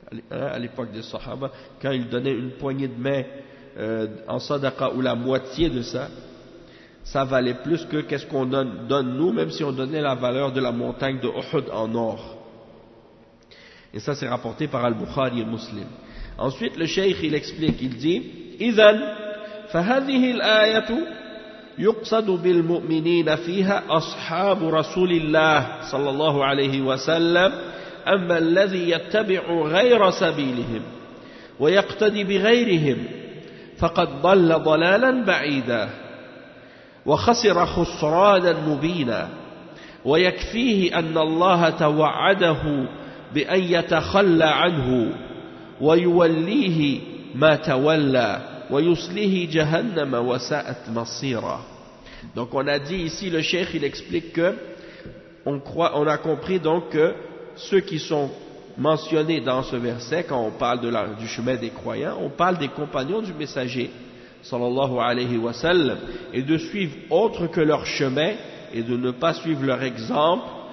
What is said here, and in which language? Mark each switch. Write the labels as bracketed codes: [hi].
[fr] À l'époque des sahaba, quand il donnait une poignée de main en sadaqa ou la moitié de ça, ça valait plus que qu'est-ce qu'on donne nous, même si on donnait la valeur de la montagne de Uhud en or. Et ça c'est rapporté par Al-Bukhari et Muslim. Ensuite le cheikh il explique, il dit [ar] إذن فهذه الآية يقصد بالمؤمنين فيها أصحاب رسول الله صلى الله عليه وسلم أما الذي يتبع غير سبيلهم ويقتدي بغيرهم فقد ضل ضلالا بعيدا. وخسر خسرانا مبينا ويكفيه أن الله توعده بأن يتخلى عنه ويوليه ما تولى ويصليه جهنم وساءت مصيرا. [fr] Donc on a dit ici, le cheikh il explique que on a compris donc que ceux qui sont mentionnés dans ce verset, quand on parle du chemin des croyants, on parle des compagnons du messager sallallahu alayhi wa sallam, et de suivre autre que leur chemin et de ne pas suivre leur exemple.